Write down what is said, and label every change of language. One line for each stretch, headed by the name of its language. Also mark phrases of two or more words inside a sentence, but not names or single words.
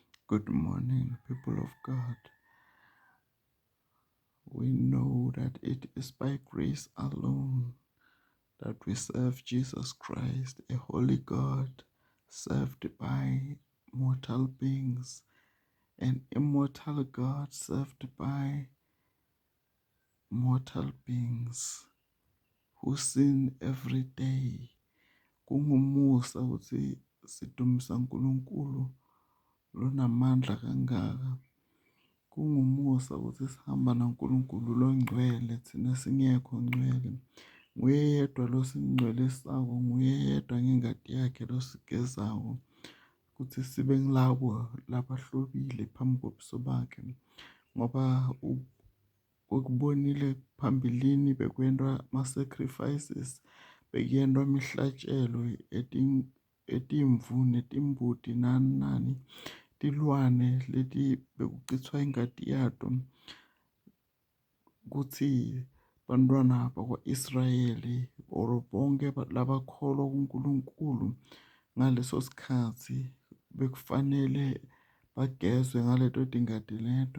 English: Good morning, people of God. We know that it is by grace alone that we serve Jesus Christ, a holy God, served by mortal beings, an immortal God served by mortal beings who sin every day.
Swati: Kungumusa ukuthi sidumisa uNkulunkulu lonamandla kangaka. Kungumusa ukuthi sihamba noNkulunkulu longcwele thina singekho ngcwele. Nguye yedwa losingcwelisayo, nguye yedwa ngengadi yakhe losigezayo ukuthi sibe ngilabo labahlobile phambi kobuso bakhe. Ngoba ukubonile phambilini bekwendwa ama-sacrifices, bekuyendwa imihlatshelo etimvu netimbuti nani tilwane leti bekuchithwa ingati yato kuthi bantwana bakwa-Israyeli or bonke labakholwa kuNkulunkulu ngaleso sikhathi bekufanele bagezwe ngaleto tingadi leto.